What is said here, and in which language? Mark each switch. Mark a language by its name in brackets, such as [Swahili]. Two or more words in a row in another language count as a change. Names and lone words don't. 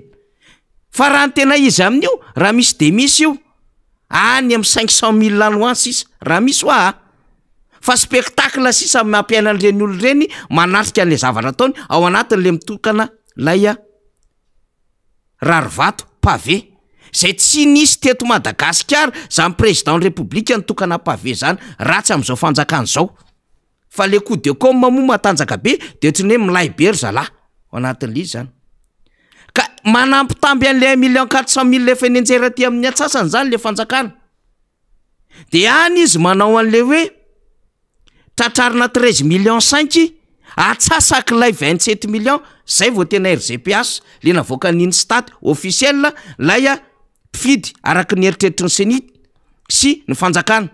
[Malagasy] Fa raha ny tena izy amin'io raha misy de misy io any amin'ny 500,000 any hoany sisa raha misy fa spectacle sisa mampiaina an'ireny olo reny manatrika an'le zavatra ataony ao anatin'le mitokana lay rarivato pavé zay tsy nisy teto Madagasikara zany [French] président république [Malagasy] nitokana pavé zany ratsy am'izao fanjakana zao. Fa le [French] coup de com [Malagasy] moa matanjaka be de ohatrany hoe milay be ry zalahy ao anatin'le izy zany. Ka manampitamby an'le 1,400,000 le efa nenjera ty amin'ny atsasany zany le fanjakana. De any izy manao an'le hoe tratrarina 13 millions 5 atsasaky lay 27 millions zay vao tena RGPH le navoaka ny [French] stat officiel [Malagasy] lay mpifidy araky ny eritreritry ny senit sy ny fanjakana.